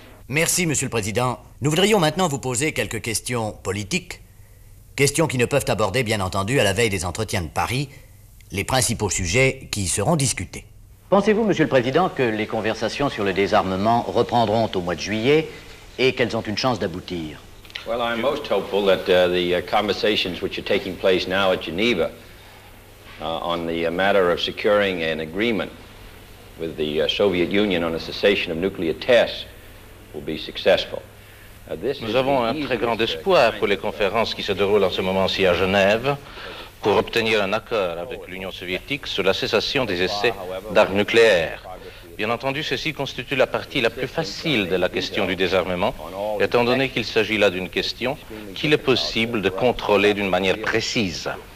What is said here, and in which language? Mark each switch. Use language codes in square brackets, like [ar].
[fr] Merci, monsieur le président. Nous voudrions maintenant vous poser quelques questions politiques, questions qui ne peuvent aborder, bien entendu, à la veille des entretiens de Paris, les principaux sujets qui y seront discutés. Pensez-vous, monsieur le président, que les conversations sur le désarmement reprendront au mois de juillet et qu'elles ont une chance d'aboutir? [en] Well, I'm most hopeful that the conversations which are taking place now at Geneva on the matter of securing an agreement with the Soviet Union on a cessation of nuclear tests will be successful. [fr] Nous avons un très grand espoir pour les conférences qui se déroulent en ce moment-ci à Genève pour obtenir un accord avec l'Union soviétique sur la cessation des essais d'armes nucléaires. Bien entendu, ceci constitue la partie la plus facile de la question du désarmement, étant donné qu'il s'agit là d'une question qu'il est possible de contrôler d'une manière précise.